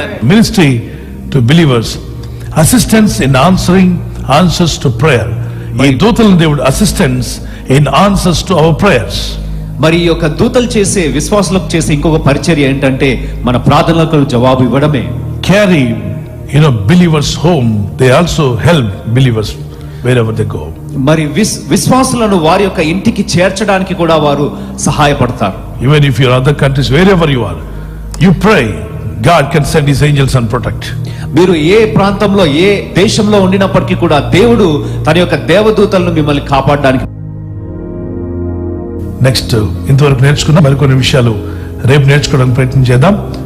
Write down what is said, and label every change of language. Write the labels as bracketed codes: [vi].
[en] Ministry to believers, assistance in answers to prayer. [te] ఈ దూతలను దేవుడు [en] Assistance in answers to our prayers. [te] మరి ఈ యొక్క దూతలు చేసే, విశ్వాసులకు చేసే ఇంకొక పరిచర్య ఏంటంటే మన ప్రార్థనలకు జవాబు ఇవ్వడమే. [en] Carry believers home. They also help believers wherever they go. [te] మరి విశ్వాసులను వారి యొక్క ఇంటికి చేర్చడానికి కూడా వారు సహాయపడతారు. [en] Even if you're in other countries, wherever you are, you pray, God can send his angels and protect. [te] మీరు ఏ ప్రాంతంలో, ఏ దేశంలో ఉండినప్పటికీ కూడా దేవుడు తన యొక్క దేవదూతలను మిమ్మల్ని కాపాడడానికి. నెక్స్ట్, ఇంతవరకు నేర్చుకున్న మరికొన్ని విషయాలు రేపు నేర్చుకోవడానికి ప్రయత్నం చేద్దాం.